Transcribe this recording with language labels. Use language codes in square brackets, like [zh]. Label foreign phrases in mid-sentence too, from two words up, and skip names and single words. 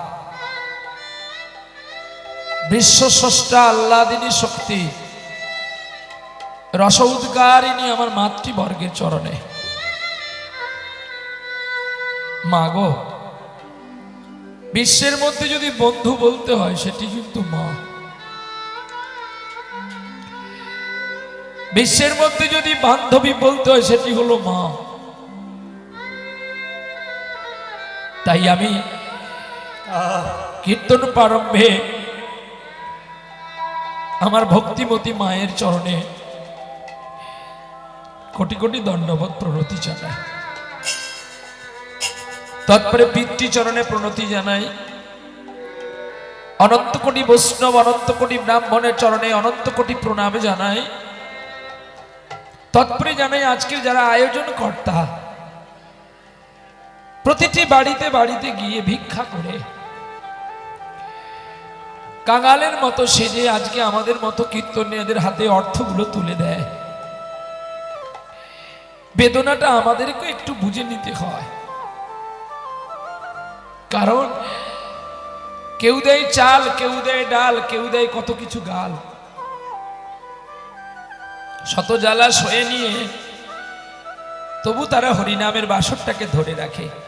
[bn] বিশ্ব স্রষ্টা আহ্লাদিনী শক্তি রস উদ্গারিণী আমার মাতৃবর্গের চরণে মা গো বিশ্বের মধ্য যদি বন্ধু বলতে হয় সেটি কিন্তু মা। বিশ্বের মধ্য যদি বান্ধবী বলতে হয় সেটি হলো মা। তাই আমি কীর্তন প্রারম্ভে আমার ভক্তিমতী মায়ের চরণে কোটি কোটি দণ্ডবৎ প্রণতি জানাই। তৎপরে পিতৃ চরণে প্রণতি জানাই। অনন্ত কোটি বৈষ্ণব অনন্ত কোটি ব্রাহ্মণের চরণে অনন্ত কোটি প্রণাম জানাই। তৎপরে জানাই আজকের যারা আয়োজন কর্তা প্রতিটি বাড়িতে বাড়িতে গিয়ে ভিক্ষা করে কাঙালের মতো সেজে আজকে আমাদের মতো কীর্তনিয়াদের হাতে অর্থগুলো তুলে দেয়। বেদনাটা আমাদেরকে একটু বুঝে নিতে হয় কারণ কেউ দেয় চাল কেউ দেয় ডাল কেউ দেয় কত কিছু গাল শত জ্বালা সয়ে নিয়ে তবু তারা হরিনামের বাসরটাকে ধরে রাখে।